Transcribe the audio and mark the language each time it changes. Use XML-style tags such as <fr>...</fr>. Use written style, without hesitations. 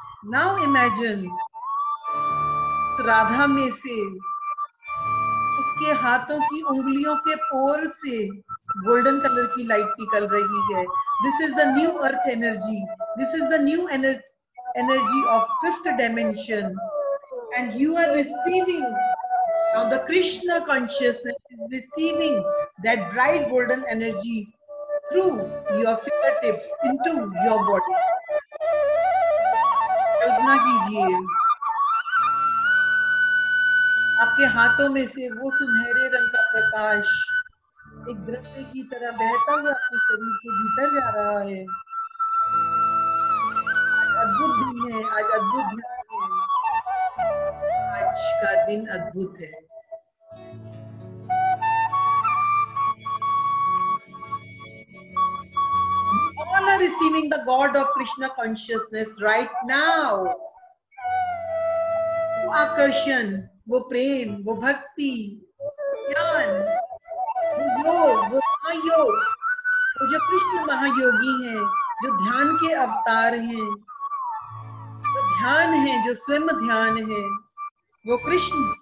<en>now imagine,</en> <hi>उस राधा में से, उसके हाथों की उंगलियों के पोर से गोल्डन कलर की लाइट निकल रही है।</hi> <en>This is the new earth energy, this is the new energy of fifth dimension, and you are receiving now. The Krishna consciousness is receiving that bright golden energy through your fingertips into your body.</en> <hi>कल्पना कीजिए, आपके हाथों में से वो सुनहरे रंग का प्रकाश एक द्रव्य की तरह बहता हुआ आपके शरीर के भीतर जा रहा है। आज अद्भुत दिन है, आज अद्भुत ध्यान है, आज का दिन अद्भुत है।</hi> <en>We all are receiving the God of Krishna consciousness right now.</en> <hi>वो आकर्षण, वो प्रेम, वो भक्ति, ज्ञान, वो योग, वो महायोग, वो जो कृष्ण महायोगी हैं, जो ध्यान के अवतार हैं, जो ध्यान है, जो स्वयं ध्यान है, वो कृष्ण</hi>